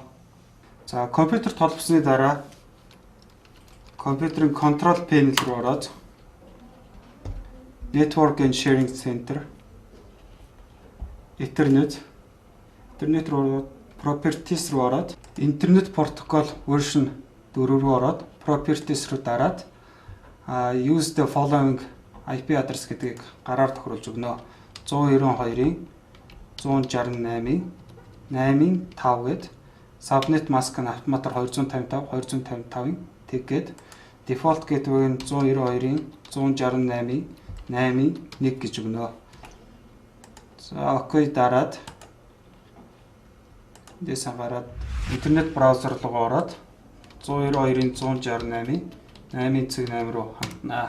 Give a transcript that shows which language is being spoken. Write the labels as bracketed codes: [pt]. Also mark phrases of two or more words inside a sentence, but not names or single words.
[mn] За компьютерт холбосны дараа компьютерийн [en] control panel [mn] руу ороод Network and Sharing Center, Ethernet руу ороод Properties руу ороод Internet Protocol version 4 руу ороод Properties руу дараад [en] use the following IP address [mn] гэдгийг гараар тохируулж өгнө. 192-ийн 168-ийн 8-5 гэд [en] subnet mask [mn] нь автоматар 255 тэгээд [en] default gateway [mn] нь 192-ийн 168-ийн 8-ийн 1 гэж өгнө. За окей дараад дэсэн гараад интернет браузер руу ороод 192-ийн 168-ийн 8.8 руу хандна.